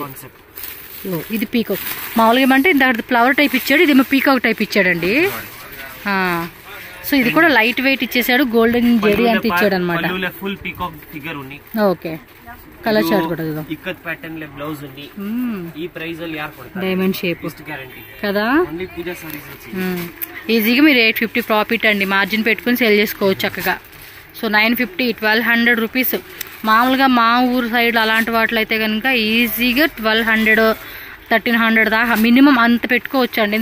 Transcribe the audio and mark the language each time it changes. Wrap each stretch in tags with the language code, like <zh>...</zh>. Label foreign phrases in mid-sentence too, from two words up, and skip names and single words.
<te>ఇది పీకాక్. మామూలుగా ఏమంటే ఇంత ఫ్లవర్ టైప్ ఇచ్చాడు, ఇదేమో పీకాక్ టైప్ ఇచ్చాడండి. సో ఇది కూడా</te> <en>light weight</en> <te>ఇచ్చేసాడు, గోల్డెన్ జెరీ అంత ఇచ్చాడు అనమాట.</te> <en>full peacock figure</en> <te>ఉంది. ఓకే,</te> <en>colour chart</en> <te>కూడా ఇక్కత్ ప్యాటర్న్ లే బ్లౌజ్ ఉంది. ఈ ప్రైస్</te> <kn>ಅಲ್ಲಿ ಯಾರು ಕೊಡ್ತಾರೆ?</kn> <en>diamond shape</en> <te>గ్యారెంటీ కదా. ఓన్లీ పూజా సారీస్ వచ్చి ఈజీగా మీరు 850 ప్రాఫిట్ అండి, మార్జిన్ పెట్టుకుని సేల్ చేసుకోవచ్చు చక్కగా. సో 950, 1200 రూపీస్. మామూలుగా మా ఊరు సైడ్ అలాంటి వాటిలో అయితే కనుక ఈజీగా 1200, 1300 దాకా మినిమం అంత పెట్టుకోవచ్చు అండి.</te>